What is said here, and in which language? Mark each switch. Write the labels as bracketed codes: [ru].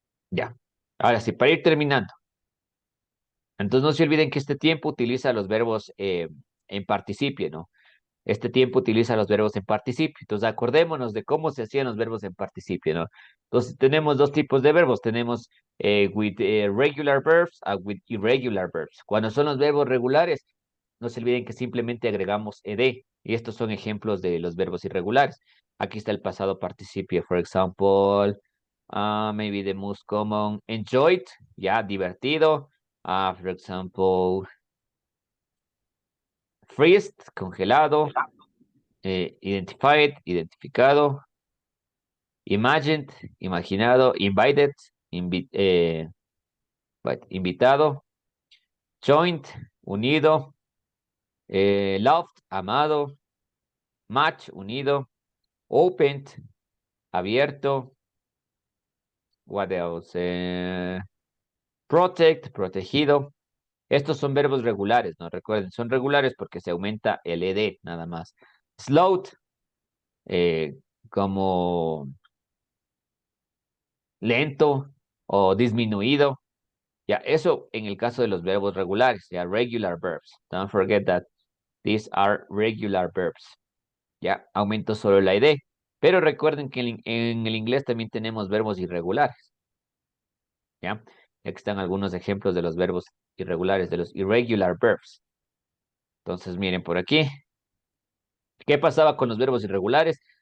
[es] Ya. Ahora sí, para ir terminando. Entonces, no se olviden que este tiempo utiliza los verbos en participio, ¿no? Este tiempo utiliza los verbos en participio. Entonces, acordémonos de cómo se hacían los verbos en participio, ¿no? Entonces, tenemos dos tipos de verbos. Tenemos [en] with regular verbs and with irregular verbs. Cuando son los verbos regulares, no se olviden que simplemente agregamos ed. Y estos son ejemplos de los verbos irregulares. Aquí está el pasado participio. For example, maybe the most common, enjoyed, ya, divertido. For example, freezed, congelado. Identified, identificado. Imagined, imaginado. Invited, invitado. joint, unido, loved, amado, match, unido, opened, abierto, what else? Protect, protegido. [es] Estos son verbos regulares, ¿no? Recuerden, son regulares porque se aumenta el ed nada más. Slowed, eh, como lento o disminuido. Ya, eso en el caso de los verbos regulares, ya, [en] regular verbs. Don't forget that these are regular verbs. [es] Ya, aumento solo la ed. Pero recuerden que en el inglés también tenemos verbos irregulares. ¿Ya? Aquí están algunos ejemplos de los verbos irregulares, de los [en] irregular verbs. [es] Entonces, miren por aquí. ¿Qué pasaba con los verbos irregulares?